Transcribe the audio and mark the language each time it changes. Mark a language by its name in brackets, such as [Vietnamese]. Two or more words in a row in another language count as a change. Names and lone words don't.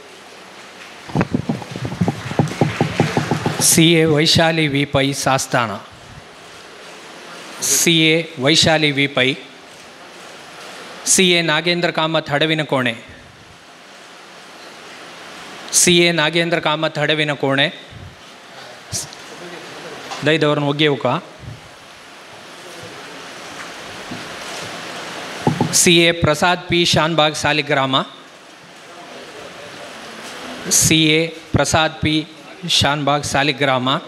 [Konkani] CA वैशाली वी पै सास्ताना. CA वैशाली वी पै. CA नागेंद्र कामत हडविन कोणे. CA नागेंद्र कामत हडविन कोणे [Kannada] ದಯದವರನ್ನು ಒಗ್ಗೆವುಕ. [Konkani] CA प्रसाद P शानबाग सालिग्राम. CA प्रसाद P शानबाग सालिग्राम.